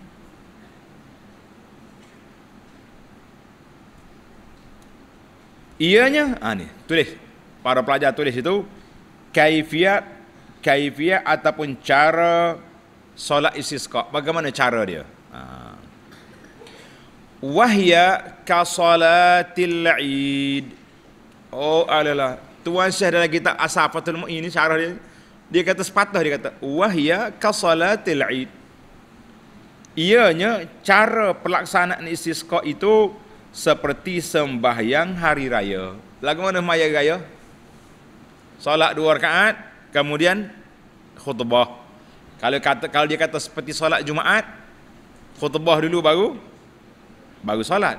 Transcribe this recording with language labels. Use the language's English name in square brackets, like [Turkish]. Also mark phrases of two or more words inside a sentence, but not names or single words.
[Malay] Ianya, ni tulis. Para pelajar tulis itu kaifiat ataupun cara solat istisqa. Bagaimana cara dia? [Arabic] وهي كصلاة العيد. Alalah. [Malay] Tuan Syekh dalam kitab Asafatul Mu'in ini syarah dia kata sepatah, dia kata [Arabic] وهي كصلاة العيد. [Malay] Ianya cara pelaksanaan istisqa itu seperti sembahyang hari raya. Lagu mana sembahyang raya? Solat 2 rakaat, kemudian khutbah. Kalau dia kata seperti solat Jumaat, khutbah dulu baru solat.